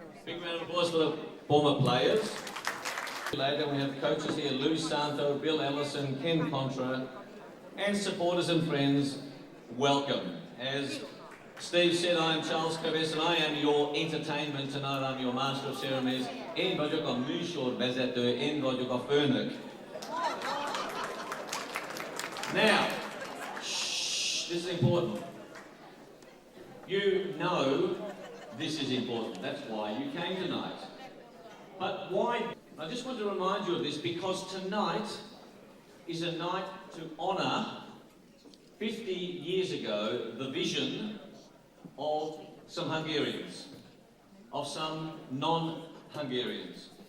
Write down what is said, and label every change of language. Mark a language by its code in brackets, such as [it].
[en] Big round of applause for the former players. Later we have coaches here, Lou Santo, Bill Ellison, Ken Contra, and supporters and friends, welcome. As Steve said, I am Charles Kaves and I am your entertainment tonight. I'm your master of ceremonies. [hu] Én vagyok a műsorvezető, én vagyok a főnök. [en] Now, shh, this is important. You know this is important. That's why you came tonight. But why? I just want to remind you of this because tonight is a night to honour 50 years ago the vision of some Hungarians, of some non-Hungarians.